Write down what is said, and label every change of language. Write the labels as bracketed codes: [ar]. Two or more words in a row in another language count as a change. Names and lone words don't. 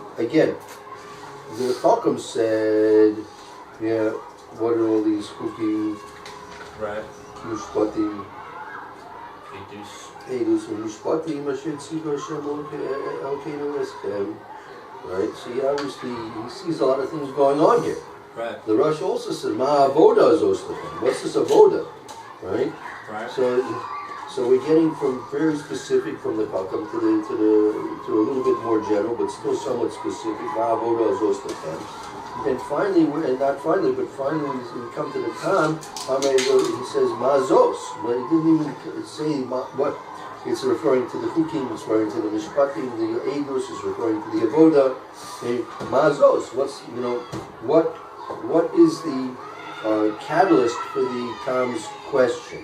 [en] Again, the Chacham said, yeah, what are all these cooking, right? [he] משפטים, עדות, משפטים, אשר צוה ה׳ אלוקינו אתכם. [en] Right. So he obviously sees a lot of things going on here. Right. The Rush also says, [he] "מה עבודה זאת לכם." [en] What's this avoda? Right. Right. So we're getting from very specific from the Chacham to a little bit more general, but still somewhat specific. [he] מה עבודה זאת לכם. [en] And finally, we come to the Tam. He says [he] מה זאת, [en] but he didn't even say what. It's referring to the Chukim, it's referring to the Mishpatim, the Eidos is referring to the Avoda. [he] מה זאת. [en] What is the catalyst for the Tom's question?